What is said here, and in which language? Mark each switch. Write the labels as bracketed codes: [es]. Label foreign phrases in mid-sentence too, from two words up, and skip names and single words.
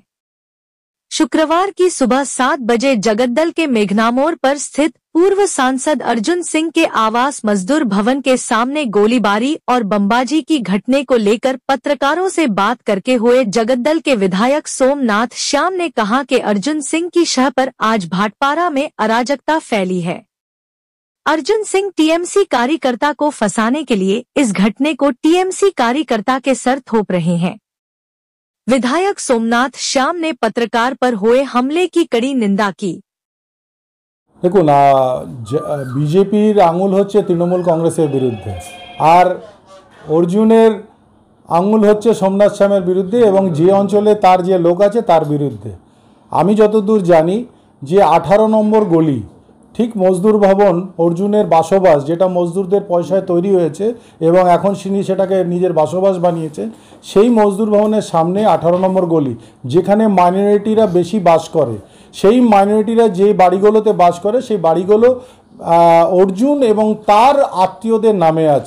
[hi] शुक्रवार की सुबह 7 बजे जगद्दल के मेघनामोर पर स्थित पूर्व सांसद अर्जुन सिंह के आवास मजदूर भवन के सामने गोलीबारी और बमबाजी की घटने को लेकर पत्रकारों से बात करते हुए जगद्दल के विधायक सोमनाथ श्याम ने कहा कि अर्जुन सिंह की शह पर आज भाटपारा में अराजकता फैली है। अर्जुन सिंह टीएमसी कार्यकर्ता को फंसाने के लिए इस घटने को टीएमसी कार्यकर्ता के सर थोप रहे हैं। विधायक सोमनाथ श्याम ने पत्रकार पर हुए हमले की कड़ी निंदा की। देखो ना, [bn] বিজেপির আঙুল হচ্ছে তৃণমূল কংগ্রেসের বিরুদ্ধে আর অর্জুনের আঙুল হচ্ছে সোমনাথ শ্যামের বিরুদ্ধে এবং যে অঞ্চলে তার যে লোক আছে তার বিরুদ্ধে। आमी যতদূর জানি যে 18 নম্বর গলি ঠিক মজদুর ভবন অর্জুনের বাসবাস, যেটা মজদুরদের পয়সায় তৈরি হয়েছে এবং এখন তিনি সেটাকে নিজের বাসবাস বানিয়েছেন, সেই মজদুর ভবনের সামনে 18 নম্বর গলি, যেখানে মাইনরিটিরা বেশি বাস করে, সেই মাইনরিটিরা যে বাড়িগুলোতে বাস করে সেই বাড়িগুলো অর্জুন এবং তার আত্মীয়দের নামে আছে।